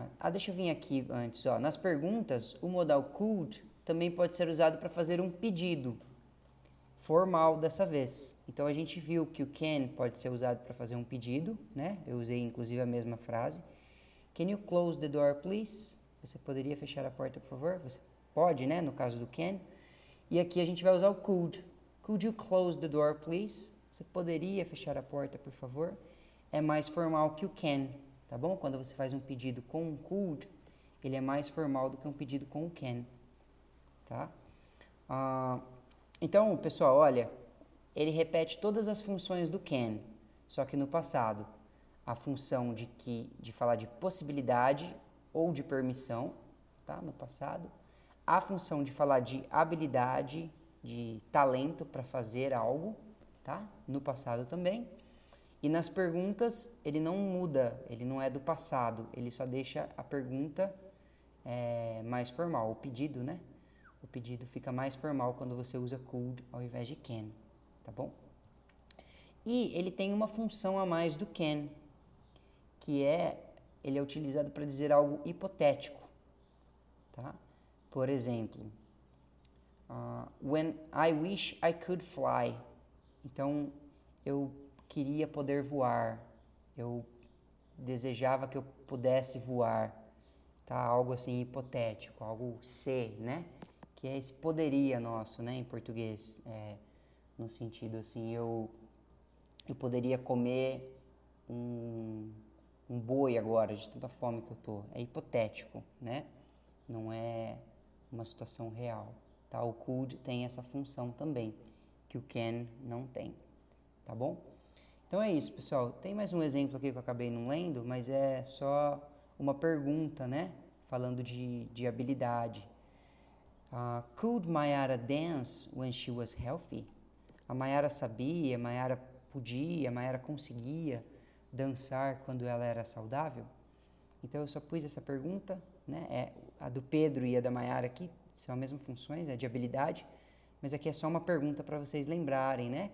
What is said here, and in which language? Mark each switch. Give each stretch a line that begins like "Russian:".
Portuguese: Deixa eu vir aqui antes, ó. Nas perguntas, o modal could também pode ser usado para fazer um pedido formal dessa vez. Então a gente viu que o can pode ser usado para fazer um pedido, né? Eu usei inclusive a mesma frase.
English: Can you close the door, please?
Portuguese: Você poderia fechar a porta, por favor? Você pode, né? No caso do can. E aqui a gente vai usar o could.
English: Could you close the door, please?
Portuguese: Você poderia fechar a porta, por favor? É mais formal que o can, tá bom? Quando você faz um pedido com um could, ele é mais formal do que um pedido com o can, tá? Então, pessoal, olha, ele repete todas as funções do can, só que no passado. A função de falar de possibilidade ou de permissão, tá? No passado. A função de falar de habilidade, de talento para fazer algo, tá? No passado também. E nas perguntas, ele não muda, ele não é do passado, ele só deixa a pergunta mais formal, o pedido, né? O pedido fica mais formal quando você usa could ao invés de can, tá bom? E ele tem uma função a mais do can, que ele é utilizado para dizer algo hipotético, tá? Por exemplo,
English: when I wish I could fly.
Portuguese: Então, eu queria poder voar, eu desejava que eu pudesse voar, tá? Algo assim hipotético, algo se, né? Que é esse poderia nosso, né? Em português, no sentido assim, eu poderia comer um boi agora, de tanta fome que eu tô. É hipotético, né? Não é uma situação real, tá? O could tem essa função também, que o can não tem, tá bom? Então é isso, pessoal. Tem mais um exemplo aqui que eu acabei não lendo, mas é só uma pergunta, né? Falando de habilidade.
English: Could Mayara dance when she was healthy?
Portuguese: A Mayara sabia, a Mayara podia, a Mayara conseguia dançar quando ela era saudável? Então eu só pus essa pergunta, né? A do Pedro e a da Mayara aqui são as mesmas funções, é de habilidade, mas aqui é só uma pergunta para vocês lembrarem, né?